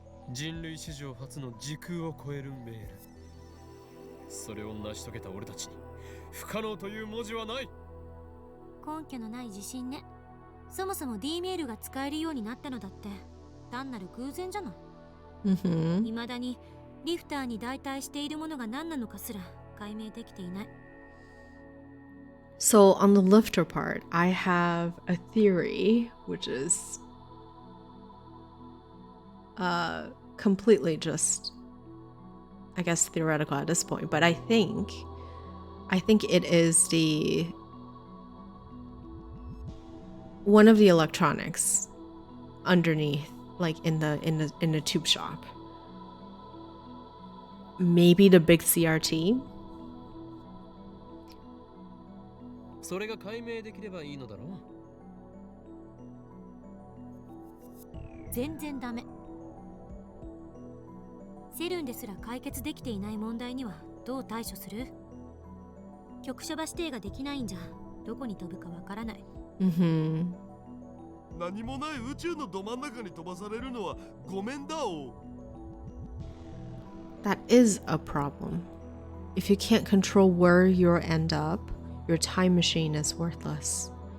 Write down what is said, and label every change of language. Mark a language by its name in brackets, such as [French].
[Japanese] 人類史上初の時空を超えるメール。それを成し遂げた俺たちに不可能という文字はない。根拠のない自信ね。そもそも D メールが使えるようになったのだって単なる偶然じゃない。 [English] Mm-hmm. [Japanese] 未だにリフターに代替しているものが何なのかすら解明できていない。 [English] So on the lifter part, I have a theory, which is completely just, I guess, theoretical at this point. But I think it is one of the electronics underneath, like in the tube shop. Maybe the big CRT. [Japanese] それが解明できればいいのだろう。全然ダメ。セルンですら解決できていない問題にはどう対処する？局所場指定ができないんじゃどこに飛ぶかわからない。 [English] Mm-hmm. [Japanese] 何もない宇宙のど真ん中に飛ばされるのはごめんだお。 [English] That is a problem. If you can't control where you'll end up, your time machine is worthless.